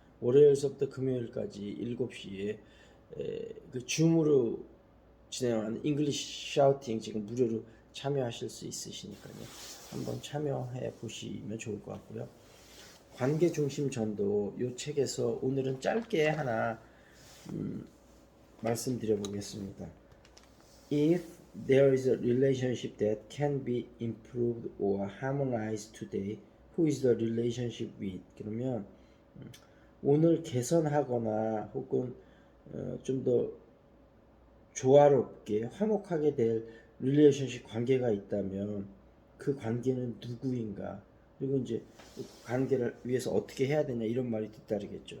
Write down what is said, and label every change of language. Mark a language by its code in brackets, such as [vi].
[ko] 월요일서부터 금요일까지 7시에 그 줌으로 진행하는 잉글리시 샤우팅 지금 무료로 참여하실 수 있으시니까요. 한번 참여해 보시면 좋을 것 같고요. 관계 중심 전도 이 책에서 오늘은 짧게 하나 말씀드려 보겠습니다. [en] If there is a relationship that can be improved or harmonized today, who is the relationship with? [ko] 그러면 오늘 개선하거나 혹은 좀 더 조화롭게 화목하게 될 릴레이션십 관계가 있다면 그 관계는 누구인가? 그리고 이제 관계를 위해서 어떻게 해야 되냐 이런 말이 뒤따르겠죠.